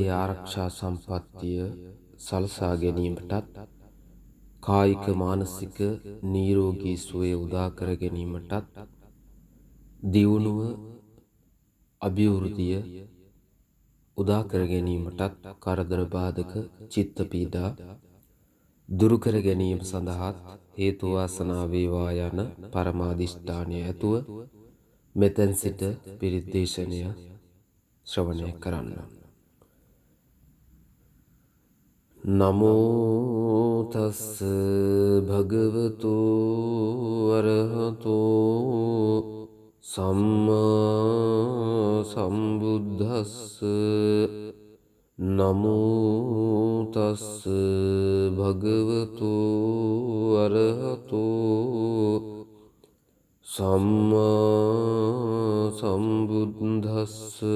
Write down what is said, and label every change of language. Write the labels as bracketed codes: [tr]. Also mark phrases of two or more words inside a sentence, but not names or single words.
[si] ආරක්ෂා සම්පත්තිය සලසා ගැනීමටත් කායික මානසික නිරෝගී සුවය උදා කර ගැනීමටත් දියුණුව අභිවෘද්ධිය උදා කර ගැනීමටත් කරදර බාධක චිත්ත පීඩා දුරු කර ගැනීම සඳහා හේතු වාසනා වේවා යන පරමාදිෂ්ඨානය ඇතුව මෙතෙන් සිට පිරිත් දේශනය ශ්‍රවණය කරන්න. [pi] නමෝ තස් භගවතු අරහතෝ සම්මා සම්බුද්දස්ස. නමෝ තස් භගවතු අරහතෝ සම්මා සම්බුද්දස්ස.